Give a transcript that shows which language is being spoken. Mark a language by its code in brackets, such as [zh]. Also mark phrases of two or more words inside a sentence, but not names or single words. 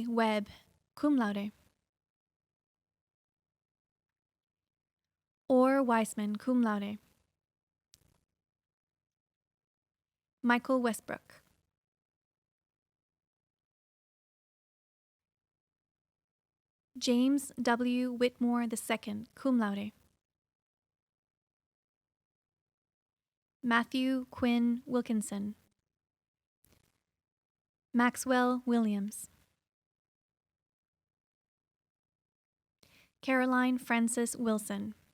[en] Webb, [la] cum laude. [en] Orr Weisman, [la] cum laude. [en] Michael Westbrook. James W. Whitmore II, [la] cum laude. [en] Matthew Quinn Wilkinson. Maxwell Williams. Caroline Frances Wilson.